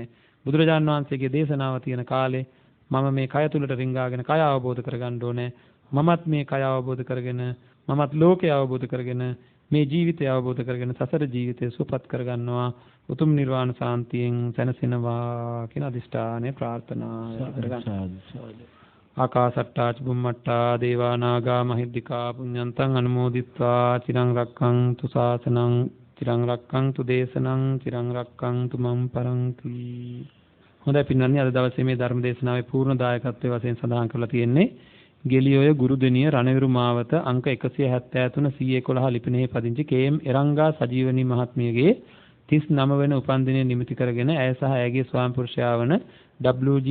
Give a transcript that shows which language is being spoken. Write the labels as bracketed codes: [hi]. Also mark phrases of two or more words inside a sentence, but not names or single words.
[si] බුදුරජාන් වහන්සේගේ දේශනාව තියෙන කාලේ මම මේ කය තුලට රිංගාගෙන කය අවබෝධ කරගන්න ඕනේ. මමත් මේ කය අවබෝධ කරගෙන මමත් ලෝකය අවබෝධ කරගෙන මේ ජීවිතය අවබෝධ කරගෙන සසර ජීවිතය සුවපත් කරගන්නවා. උතුම් නිර්වාණ සාන්තියෙන් සැනසෙනවා කියන අදිෂ්ඨානය ප්‍රාර්ථනා කරගන්න. [pi] ආකාසට්ටා චුම්මට්ටා දේවා නාග මහිද්దికා පුඤ්ඤන්තං අනුමෝදිත්වා චිරං රක්ඛන්තු ශාසනං චිරං රක්ඛන්තු දේශනං චිරං රක්ඛන්තු මම් පරන්ති. [si] හොඳයි පින්වත්නි, අද දවසේ මේ ධර්ම දේශනාවේ පූර්ණ දායකත්වයේ වශයෙන් සඳහන් කරලා තියෙන්නේ ගෙලියොය ගුරුදෙනිය රණවිරු මාවත අංක 173 C11 ලිපිනයේ පදිංචි කේ.එම්. එරංගා සජීවනී මහත්මියගේ 39 වෙනි උපන්දිනය නිමිති කරගෙන ඇය සහ ඇයගේ ස්වාමි පුරුෂයා වන W.G.